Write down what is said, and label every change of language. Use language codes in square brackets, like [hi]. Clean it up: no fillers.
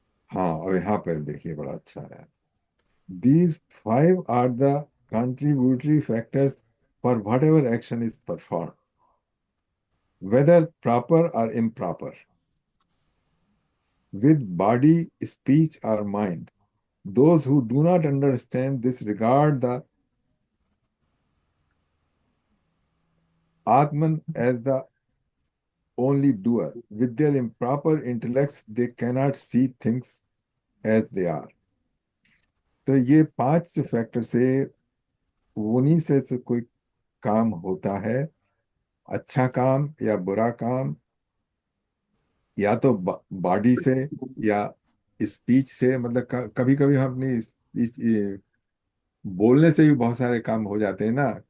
[hi] हाँ, और यहाँ पर देखिए बड़ा अच्छा है। [en] These five are the contributory factors for whatever action is performed, whether proper or improper, with body, speech, or mind. Those who do not understand this regard the Atman as the only doer. With their improper intellects, they cannot see things as they are. [hi] तो ये 5 factor से उन्हीं से कोई काम होता है, अच्छा काम या बुरा काम, या तो बॉडी से या स्पीच से। मतलब कभी कभी हम अपनी स्पीच बोलने से भी बहुत सारे काम हो जाते हैं ना।